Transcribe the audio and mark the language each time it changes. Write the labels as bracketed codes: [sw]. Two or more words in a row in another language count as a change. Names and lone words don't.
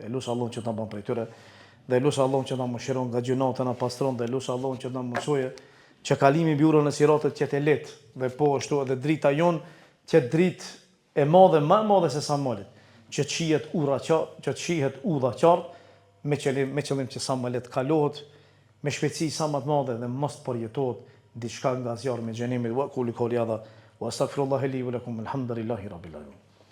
[sq] E lutem Allahun që ta bën prej tyre, dhe lutem Allahun që ta mëshiron nga gjunat të na pastron, dhe lutem Allahun që ta mësojë që kalimi mbi urën e siratit që të lehtë dhe po ashtu edhe drita jon që dritë e madhe, më e madhe se sa molet, që shihet udha qartë me qëllim që sa më lehtë kalohet me shpejtësi sa më të madhe dhe mos përjetohet diçka nga zjarri me xhenemin. [ar] وقل قولي هذا وأستغفر الله لي ولكم الحمد لله رب العالمين.